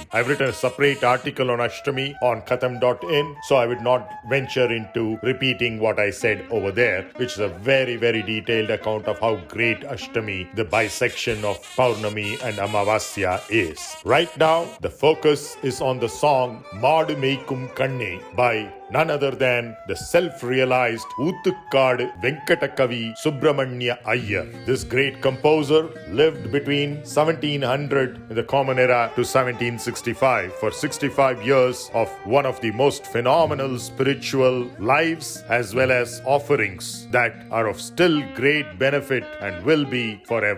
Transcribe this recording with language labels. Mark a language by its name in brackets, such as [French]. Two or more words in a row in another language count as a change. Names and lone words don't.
[English] I've written a separate article on Ashtami on katham.in, so I would not venture into repeating what I said over there, which is a very detailed account of how great Ashtami, the bisection of Paurnami and Amavasya, is. Right now, the focus is on the song māḍu méikkum kaṇṇé by none other than the self-realized ūttuk- kāḍu venkata kavi su-brahman-ya iyyar. This great composer lived between 1700 in the Common Era to 1765 for 65 years of one of the most phenomenal spiritual lives as well as offerings that are of still great benefit and will be forever.